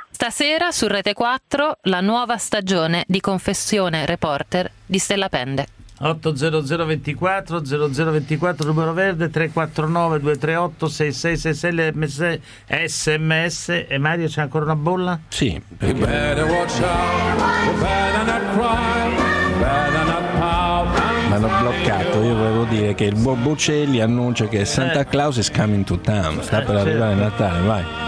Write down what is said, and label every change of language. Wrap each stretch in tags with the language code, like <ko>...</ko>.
<it>Stasera su Rete 4 la nuova stagione di Confessione Reporter di Stella Pende. 800 24 00 24, numero verde 349 238 6666, sms. E Mario, c'è ancora una bolla? Sì, perché...</it> <en>You better watch out, you better not cry, better not pout.</en> <it>M'hanno bloccato. Io volevo dire che il buon Bocelli annuncia che</it> <en>Santa Claus is coming to town,</en> <it>sta per arrivare a Natale, vai.</it>